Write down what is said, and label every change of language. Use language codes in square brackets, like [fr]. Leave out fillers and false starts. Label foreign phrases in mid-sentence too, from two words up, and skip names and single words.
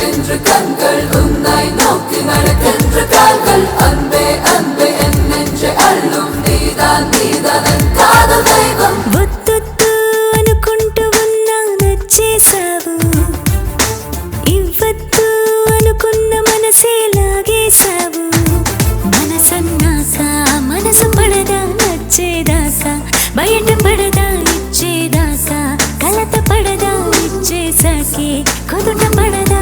[ta] என்று கண்கள் உன்னை நோக்கி நடக்கின்ற கால்கள் அன்பே அன்பே என் நெஞ்சை அள்ளும் நீதான் நீதான் என் காதல் தெய்வம் [te] వద్దొద్దు అనుకుంటూ ఉన్నా నచ్చేసావు ఇవ్వద్దు అనుకున్న మనసే లాగేసావు మనసన్నాక మనసు పడదా నచ్చేదాకా బయట పడదా ఇచ్చేదాకా కలత పడదా ఇచ్చేసాకే కుదుట పడ